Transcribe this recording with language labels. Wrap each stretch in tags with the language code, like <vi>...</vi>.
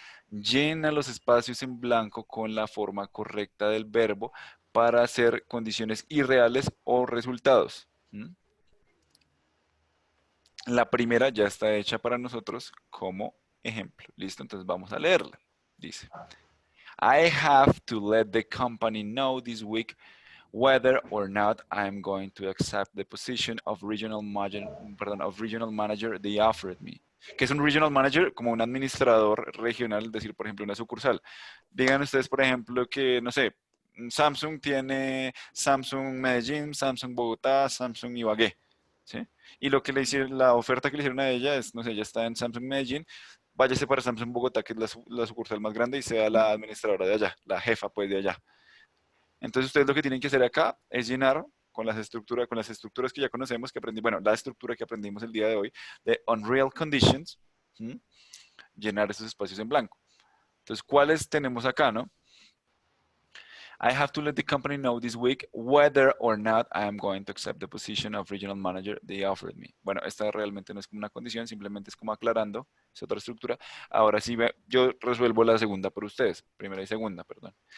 <es>Llena los espacios en blanco con la forma correcta del verbo para hacer condiciones irreales o resultados. ¿Mm? La primera ya está hecha para nosotros como ejemplo. Listo, entonces vamos a leerla. Dice,</es> <en>I have to let the company know this week whether or not I'm going to accept the position of regional manager they offered me.</en> <es>¿Qué es un regional manager? Como un administrador regional, es decir, por ejemplo, una sucursal. Digan ustedes, por ejemplo, que, no sé, Samsung tiene Samsung Medellín, Samsung Bogotá, Samsung Ibagué, ¿sí? Y lo que le hicieron, la oferta que le hicieron a ella es, no sé, ella está en Samsung Medellín, váyase para Samsung Bogotá, que es la sucursal más grande, y sea la administradora de allá, la jefa pues de allá. Entonces ustedes lo que tienen que hacer acá es llenar con las estructuras que ya conocemos, que aprendí, bueno, la estructura que aprendimos el día de hoy de Unreal Conditions, ¿sí? Llenar esos espacios en blanco. Entonces, ¿cuáles tenemos acá, no?</es> <en>I have to let the company know this week whether or not I am going to accept the position of regional manager they offered me.</en> <es>Bueno, esta realmente no es como una condición, simplemente es como aclarando, es otra estructura. Ahora sí, yo resuelvo la segunda por ustedes, primera y segunda, perdón.</es>